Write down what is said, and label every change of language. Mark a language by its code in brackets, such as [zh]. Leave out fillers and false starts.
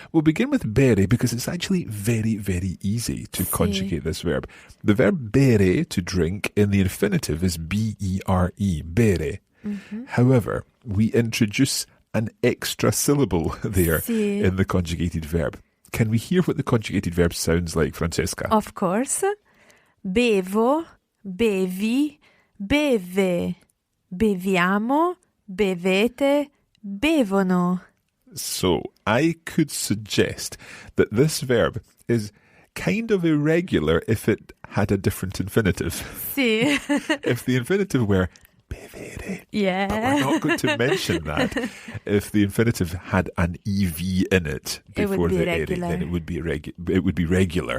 [en] We'll begin with bere because it's actually very, very easy to conjugate this verb. The verb bere, to drink, in the infinitive is bere, bere. Mm-hmm. However, we introduce an extra syllable there in the conjugated verb. Can we hear what the conjugated verb sounds like, Francesca? Of course. [it] Bevo, bevi, beve, beviamo, bevete, bevono. [en] So I could suggest that this verb is kind of irregular if it had a different infinitive. [it] Sì. [en] If the infinitive were bevere. Yeah. But we're not going to mention that. If the infinitive had an EV in it before the ere, then it would be regular.